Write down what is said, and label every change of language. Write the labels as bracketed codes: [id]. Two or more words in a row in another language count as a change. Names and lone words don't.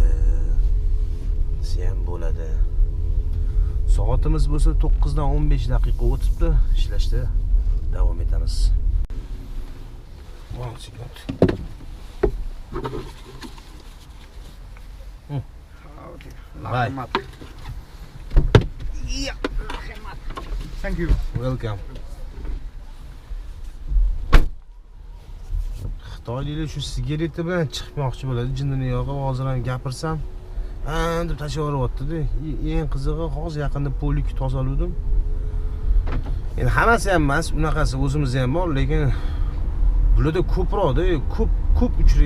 [uz] Sen bo'ladi. Soatimiz bo'lsa 9 dan 15 daqiqa o'tibdi. Ishlashda davom etamiz. 1 sekund. Rahmat. [en] Yeah, rahmat. Thank you. Welcome. [uz] Xitoyliklar shu sigareta bilan chiqmoqchi bo'ladi. Jinnini yog'i hozir ham gapirsam, deb tashlaveryapti-da. Eng qizig'i hozir yaqinda polik tozaladim. Endi hammasi ham emas, unaqasi o'zimiz ham bor, lekin bularda ko'proqda, ko'p uchraydi.